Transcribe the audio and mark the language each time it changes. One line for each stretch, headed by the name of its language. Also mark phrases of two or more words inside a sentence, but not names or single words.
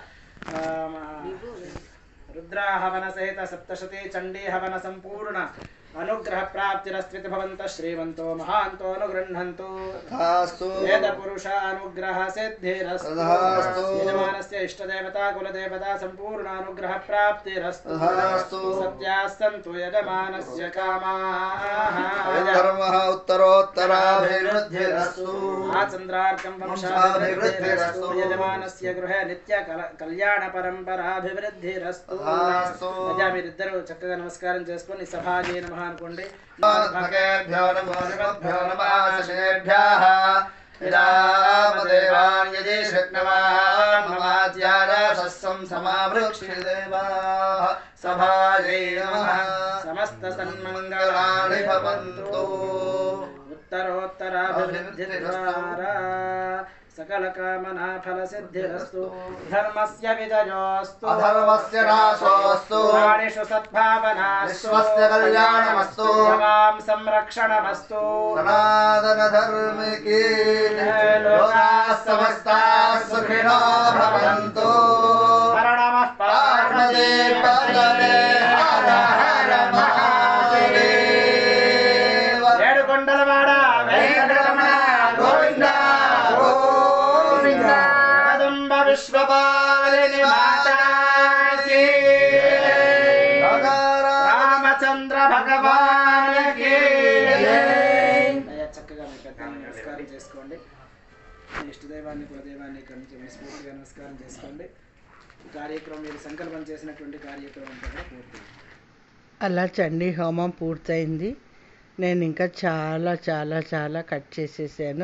Sanskrit: रुद्राहवनसहित सप्तशती चण्डी हवन सम्पूर्ण अनुग्रह प्राप्तिरस्त्विति भवन्तः श्रीमन्तो महान्तो अनुगृह्णन्तु वेद पुरुष अनुग्रह सिद्धिरस्तु यजमानस्य इष्टदेवता कुलदेवता सम्पूर्ण अनुग्रह प्राप्तिरस्तु सत्याः सन्तु यजमानस्य कामाः धर्मः उत्तरोत्तराभिवृद्धिरस्तु आचन्द्रार्कं वंशाभिवृद्धिरस्तु यजमानस्य गृहे नित्य कल्याण परम्पराभिवृद्धिरस्तु
Telugu: యజమానిద్దరూ చక్కగా నమస్కారం చేసుకొని సభాజీ నమః అనుకోండి.
Sanskrit: భగేభ్యో నమో నమఃభ్యో నమః విరామదేవాన్ యది శక్నవాన్ మమాత్యారాశస్సం సమావృక్షిదేవాః సభాజై నమః సమస్త సన్మంగళాని భవంతు. ఉత్తరోత్తరాభివృద్ధిద్వారా सकल कामना फल सिद्धिरस्तु. धर्मस्य विजयोस्तु अधर्मस्य नाशोऽस्तु. प्राणिषु सद्भावनास्तु. विश्वस्य कल्याणमस्तु. भवां संरक्षणमस्तु.
Hindi: सनातन धर्म की
Sanskrit: लोकाः समस्ताः सुखिनो भवन्तु. हर नमः पार्वती पतये हर हर महादेव.
Telugu: ఏడుకొండలవాడ వెంకటరమణ గోవింద గోవింద.
Hindi: पुष्पपालिनी माता की रामचंद्र भगवान की
Telugu: చక్కగా మీ పెద్దలను నమస్కారం చేసుకోండి. మీ ఇష్టదైవాన్ని కులదైవాన్ని ఇక్కడి నుంచి మనస్ఫూర్తిగా నమస్కారం చేసుకోండి. ఈ కార్యక్రమం మీరు సంకల్పం చేసినటువంటి కార్యక్రమం కూడా పూర్తి. అలా చండీ హోమం పూర్తయింది. నేను ఇంకా చాలా చాలా చాలా కట్ చేసేసాను.